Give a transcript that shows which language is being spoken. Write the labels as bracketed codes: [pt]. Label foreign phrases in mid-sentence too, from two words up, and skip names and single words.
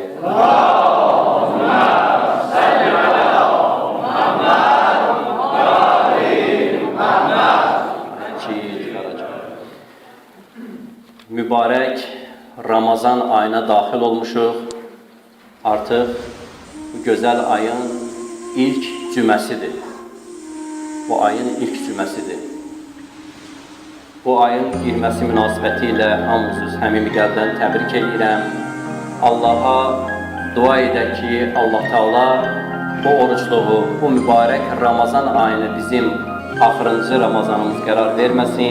[ar] اللهم صل على محمد وآل محمد. [az] Mübarek Ramazan ayına dahil olmuşuq. Artıq bu gözəl ayın ilk cüməsidir. Bu ayın ilk cüməsidir. Bu ayın girməsi münasibəti ilə hamınızı həmimi qəlbdən təbrik edirəm. Allaha dua edək ki, Allah Teala bu oruçluğu, bu mübarək Ramazan ayını bizim axırıncı Ramazanımız qərar verməsin.